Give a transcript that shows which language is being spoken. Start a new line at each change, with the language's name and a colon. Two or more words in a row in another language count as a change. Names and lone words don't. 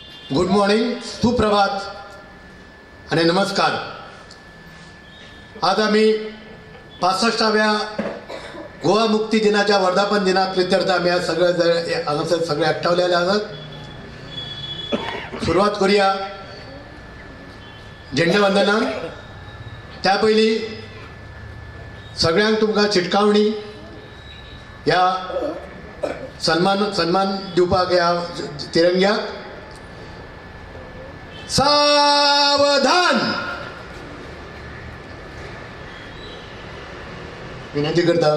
English: good morning,
Marathi: सुप्रभात आणि नमस्कार. आज आम्ही 65व्या गोवा मुक्ती दिनाच्या वर्धापन दिनाप्रित्यर्थ आम्ही आज सगळे एकठावलेले आहात.
Konkani: सुरुवात करूया झेंडावंदनान. त्या पयलीं सगळ्यांक तुमकां चिटकावणी ह्या सन्मान दिवपाक ह्या तिरंग्याक. सावधान विनंती करता.